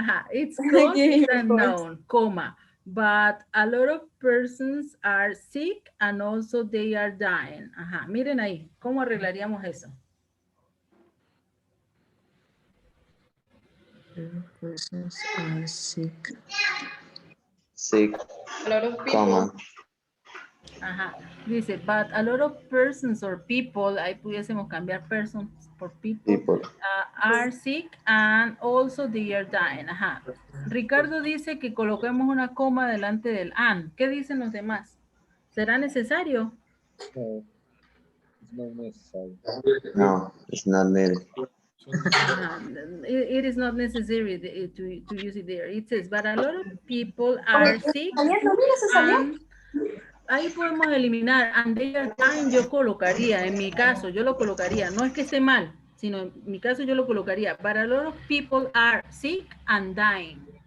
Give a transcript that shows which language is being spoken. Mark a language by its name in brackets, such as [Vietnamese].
[English] It's cause is unknown, comma, but a lot of persons are sick and also they are dying. [Spanish] Miren ahí, ¿cómo arreglaríamos eso? [English] Persons are sick. Sick, A lot of people. comma. Dice, but a lot of persons or people, [Spanish] ahí pudiésemos cambiar [English] persons por people. are sick and also they are dying. [Spanish] Ajá. Ricardo dice que coloquemos una coma delante del and. ¿Qué dicen los demás? ¿Será necesario? [English] No, it's not necessary. No, it's not needed. It is not necessary to use it there. It says, but a lot of people are sick and [Spanish] ahí podemos eliminar [English] and they are dying. [Spanish] Yo colocaría, en mi caso, yo lo colocaría. No es que esté mal, sino en mi caso yo lo colocaría. [English] But a lot of people are sick and dying.